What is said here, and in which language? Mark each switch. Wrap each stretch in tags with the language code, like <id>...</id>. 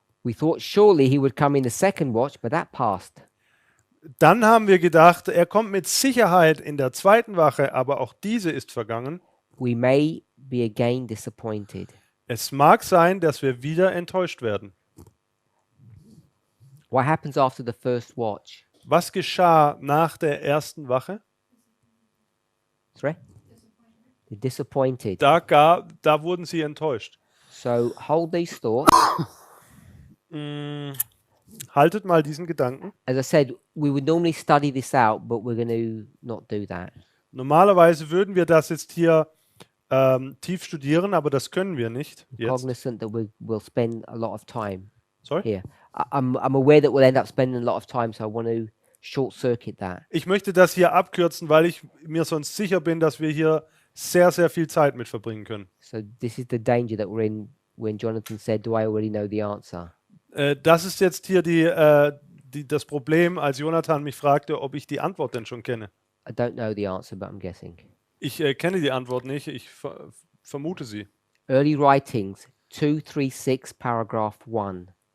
<en>We thought surely he would come in the second watch, but that passed.</en> <de>Dann haben wir gedacht, er kommt mit Sicherheit in der zweiten Wache, aber auch diese ist vergangen.</de> <en>We may be again disappointed.</en> <de>Es mag sein, dass wir wieder enttäuscht werden.</de> <en>What happens after the first watch?</en> <de>Was geschah nach der ersten Wache?</de> <en>Sorry? They're disappointed.</en> <de>Da wurden sie enttäuscht.</de> <en>So hold these thoughts.</en> <de>Haltet mal diesen Gedanken.</de> <en>As I said, we would normally study this out, but we're going to not do that.</en> <de>Normalerweise würden wir das jetzt hier tief studieren, aber das können wir nicht jetzt.</de> <en>Cognizant that we'll spend a lot of time Sorry? here. I'm aware that we'll end up spending a lot of time, so I want to short circuit that.</en> <de>Ich möchte das hier abkürzen, weil ich mir sonst sicher bin, dass wir hier sehr, sehr viel Zeit mit verbringen können.</de> <en>So this is the danger that we're in when Jonathan said, do I already know the answer?</en> <de>Das ist jetzt hier das Problem, als Jonathan mich fragte, ob ich die Antwort denn schon kenne.</de> <en>I don't know the answer, but I'm guessing.</en> <de>Ich kenne die Antwort nicht, ich vermute sie.</de> <en>Early Writings, 236, paragraph 1.</en>